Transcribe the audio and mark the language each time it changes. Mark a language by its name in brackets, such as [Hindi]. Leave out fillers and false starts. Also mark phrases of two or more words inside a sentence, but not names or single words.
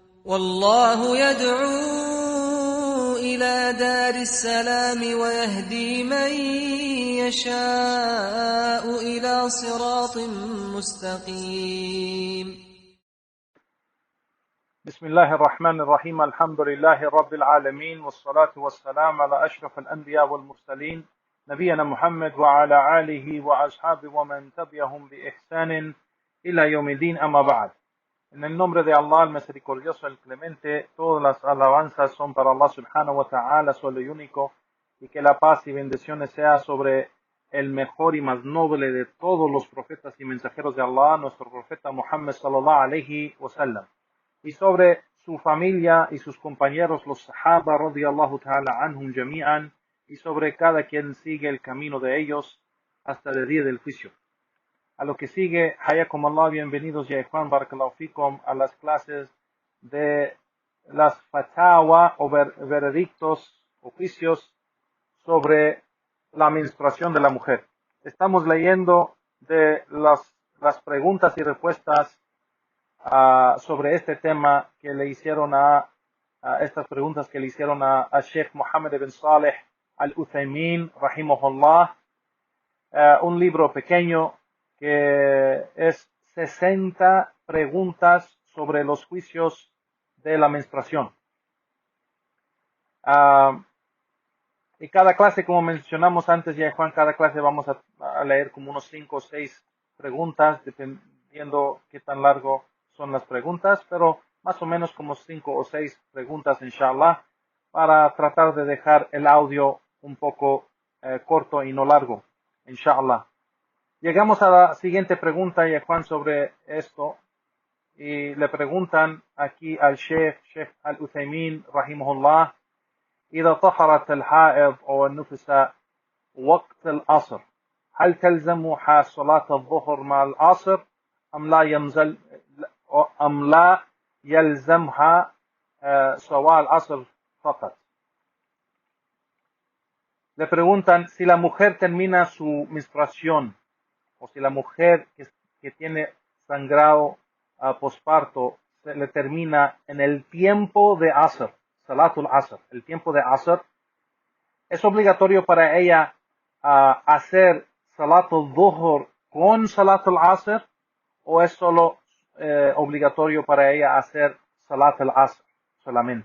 [Arabic] والله يدعو إلى دار السلام ويهدي من يشاء إلى صراط مستقيم. بسم الله الرحمن الرحيم. الحمد لله رب العالمين، والصلاة والسلام على أشرف الأنبياء والمرسلين نبينا محمد وعلى آله وأصحابه ومن تبعهم بإحسان إلى يوم الدين. أما بعد. [Spanish] En el nombre de Allah, el misericordioso, el clemente, todas las alabanzas son para Allah [Arabic] سبحانه وتعالى, [Spanish] solo y único, y que la paz y bendiciones sea sobre el mejor y más noble de todos los profetas y mensajeros de Allah, nuestro profeta Muhammad [Arabic] صلى الله عليه وسلم, [Spanish] y sobre su familia y sus compañeros, los sahaba [Arabic] رضي الله تعالى عنهم جميعا, [Spanish] y sobre cada quien sigue el camino de ellos hasta el día del juicio. A lo que sigue, [Arabic] حياكم الله, [Spanish] bienvenidos [Arabic] يا إخوان, بارك الله فيكم, [Spanish] a las clases de las fatawa o veredictos o juicios sobre la menstruación de la mujer. Estamos leyendo de las preguntas y respuestas sobre este tema que le hicieron a estas preguntas que le hicieron a Sheikh Mohammed ibn Saleh al-Uthaymin, rahimahullah, un libro pequeño que es 60 preguntas sobre los juicios de la menstruación. Y cada clase, como mencionamos antes ya, Juan, cada clase vamos a leer como unos 5 o 6 preguntas, dependiendo qué tan largo son las preguntas, pero más o menos como 5 o 6 preguntas, inshallah, para tratar de dejar el audio un poco corto y no largo, inshallah. Llegamos a la siguiente pregunta, ya Juan, sobre esto, y le preguntan aquí al Sheikh al-Uthaymin, rahimahullah: [Arabic] إذا طهرت الحائض أو النفساء وقت العصر هل تلزمها صلاة الظهر مع العصر أم لا يلزمها صلاة العصر فقط؟ [Spanish] Le preguntan si la mujer termina su menstruación, o si la mujer que tiene sangrado posparto se le termina en el tiempo de Asr, [Arabic] صلاة العصر, [Spanish] el tiempo de Asr, ¿es obligatorio para ella hacer [Arabic] صلاة الظهر [Spanish] con [Arabic] صلاة العصر, [Spanish] o es solo obligatorio para ella hacer [Arabic] صلاة العصر [Spanish] solamente?